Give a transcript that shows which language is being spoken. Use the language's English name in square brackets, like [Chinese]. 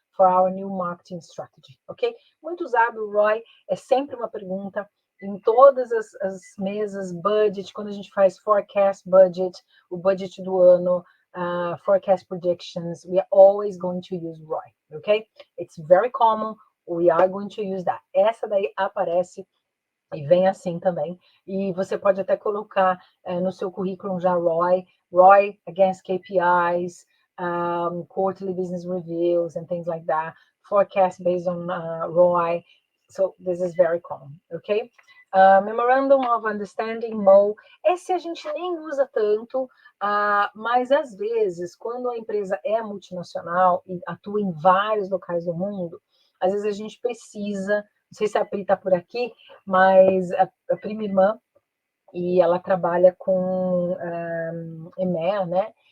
[English] for our new marketing strategy, [Portuguese] ok? Muito usado, o ROI é sempre uma pergunta em todas as mesas, budget, quando a gente faz forecast budget, o budget do ano, [English] forecast predictions, we are always going to use ROI, [Portuguese] ok? [English] It's very common, we are going to use that. [Portuguese] Essa daí aparece e vem assim também. E você pode até colocar no seu currículo já [English] ROI against KPIs, quarterly business reviews and things like that, forecast based on ROI. So this is very common, okay? [Portuguese] Memorandum of Understanding, MO, esse a gente nem usa tanto, mas às vezes, quando a empresa é multinacional e atua em vários locais do mundo, às vezes a gente precisa, não sei se a Pri está por aqui, mas a prima irmã, e ela trabalha com EMEA, né?